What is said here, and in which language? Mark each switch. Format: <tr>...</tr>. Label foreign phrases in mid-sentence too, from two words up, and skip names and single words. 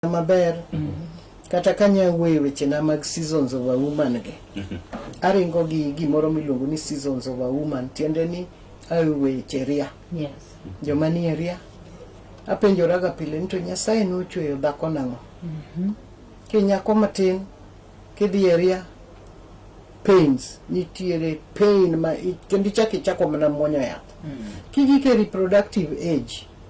<luo>maber kata kanya weche na mag</luo> <en>seasons of a woman</en> <luo>ge aringo gi gimoro miluongo ni</luo> <en>seasons of a woman</en> <luo>tiende ni weche ria joma ni ria apenjora ga pile ni to Nyasaye nochweyo dhako nango ke nyako matin kidhi ria pains nitiere pain ma kendi chako mana muonyo yath kigike</luo> <en>reproductive age</en>